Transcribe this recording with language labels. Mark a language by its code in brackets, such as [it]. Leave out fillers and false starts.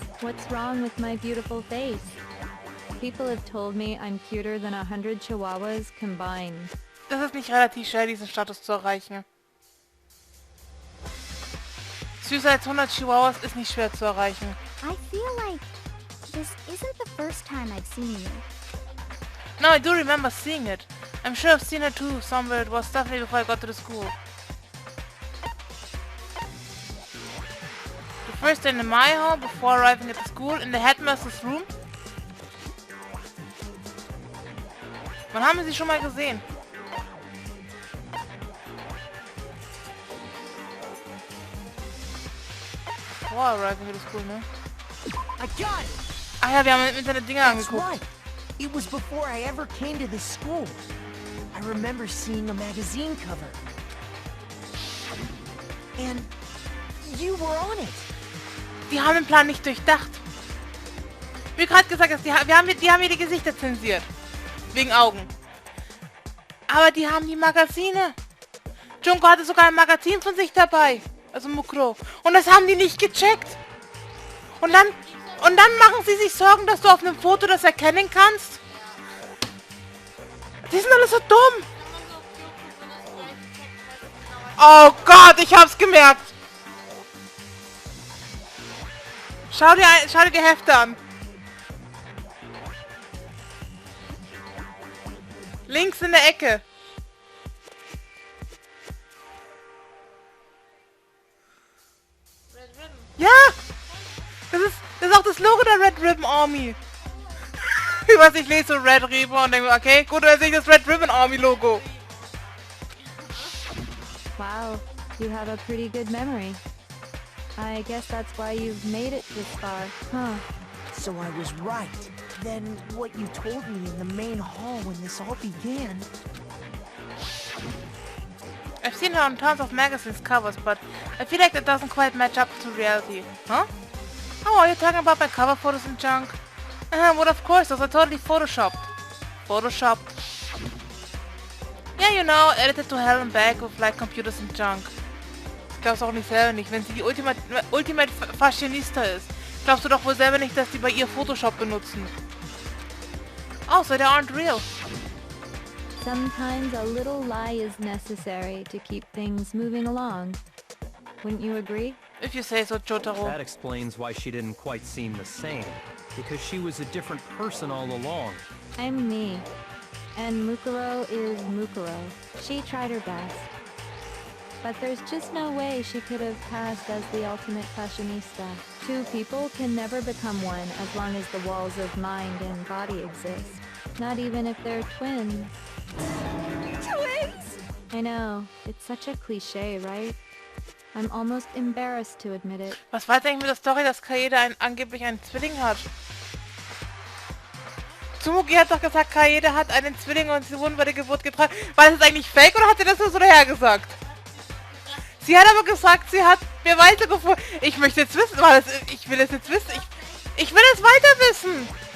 [en] What's wrong with my beautiful face? People have told me I'm cuter than 100 Chihuahuas combined. [de] Das ist nicht relativ schwer, diesen Status zu erreichen. Süßer als 100 Chihuahuas ist nicht schwer zu erreichen. [en] I feel like this isn't the first time I've seen you. No, I do remember seeing it. I'm sure I've seen her too, somewhere. It was definitely before I got to the school. The first day in my hall, before arriving at the school, in the headmaster's room. [de] Wann haben wir sie schon mal gesehen? [en] Before arriving at the school, ne? I got it! [de] Ach ja, wir haben im Internet Dinge [en] That's [de] angeguckt. [en] right. It was before I ever came to this school. I remember seeing a magazine cover. And you were on it. [de] Die haben den Plan nicht durchdacht. Wie gerade gesagt hast, die haben hier die Gesichter zensiert. Wegen Augen. Aber die haben die Magazine. Junko hatte sogar ein Magazin von sich dabei. Also Mukro. Und das haben die nicht gecheckt. Und dann machen sie sich Sorgen, dass du auf einem Foto das erkennen kannst. Die sind alle so dumm. Oh Gott, ich hab's gemerkt. Schau dir die Hefte an. Links in der Ecke. Ja! Das ist auch das Logo der Red Ribbon Army. Ich weiß, ich lese so Red Ribbon und denke, okay, gut, dann sehe ich das Red Ribbon Army Logo. [en] Wow, you have a pretty good memory. I guess that's why you've made it this far, huh? So I was right. Then what you told me in the main hall when this all began... I've seen her on tons of magazines covers, but I feel like that doesn't quite match up to reality. Huh? Oh, are you talking about my cover photos and junk? Well, of course, those are totally photoshopped. Photoshopped. Yeah, you know, edited to hell and back with like computers and junk. [de] Ich glaub's auch nicht selber nicht, wenn sie die Ultimate Fashionista ist. Glaubst du doch wohl selber nicht, dass die bei ihr Photoshop benutzen. [en] Oh, so they aren't real. Sometimes a little lie is necessary to keep things moving along. Wouldn't you agree? If you say so, Jotaro. That explains why she didn't quite seem the same. Because she was a different person all along. I'm me. And Mukuro is Mukuro. She tried her best. But there's just no way she could have passed as the ultimate fashionista. Two people can never become one as long as the walls of mind and body exist. Not even if they're twins. Twins? I know. It's such a cliche, right? I'm almost embarrassed to admit it. [de] Was war jetzt eigentlich mit der Story, dass Kaede angeblich einen Zwilling hat? Tsumugi hat doch gesagt, Kaede hat einen Zwilling und sie wurden bei der Geburt getrennt. War das jetzt eigentlich fake oder hat sie das nur so dahergesagt? Sie hat aber gesagt, sie hat Beweise gefunden. Ich möchte jetzt wissen, ich will es jetzt wissen. Ich will es weiter wissen.